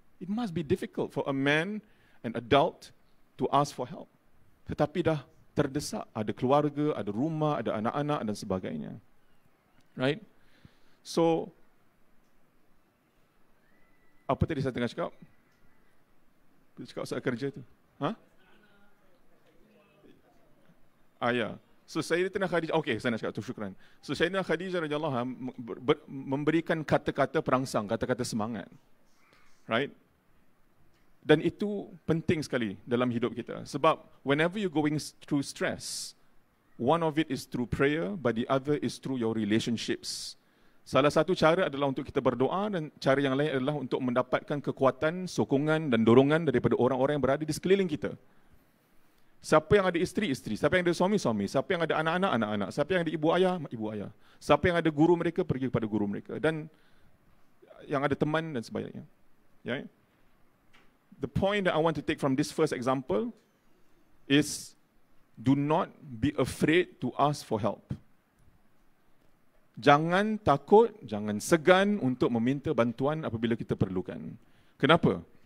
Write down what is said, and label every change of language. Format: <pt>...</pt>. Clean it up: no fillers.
<en>It must be difficult for a man, an adult, to ask for help.</en> <ms>Tetapi dah terdesak, ada keluarga, ada rumah, ada anak-anak dan sebagainya.</ms> <en>Right? So,</en> <ms>apa tadi saya tengah cakap? Cakap soal kerja tu. Ha? Ya. So Sayyidatina Khadijah, okay, saya nak cakap tu, syukran. So Sayyidatina Khadijah radhiyallahu anha memberikan kata-kata perangsang, kata-kata semangat. Right? Dan itu penting sekali dalam hidup kita.</ms> <en>Sebab whenever you're going through stress, one of it is through prayer, but the other is through your relationships.</en> <ms>Salah satu cara adalah untuk kita berdoa, dan cara yang lain adalah untuk mendapatkan kekuatan, sokongan dan dorongan daripada orang-orang yang berada di sekeliling kita. Siapa yang ada isteri-isteri, siapa yang ada suami-suami, siapa yang ada anak-anak, anak-anak, siapa yang ada ibu ayah. Siapa yang ada guru mereka, pergi kepada guru mereka. Dan yang ada teman dan sebagainya.</ms> <en>Yeah? The point that I want to take from this first example is do not be afraid to ask for help.</en> <ms>Jangan takut, jangan segan untuk meminta bantuan apabila kita perlukan. Kenapa?</ms>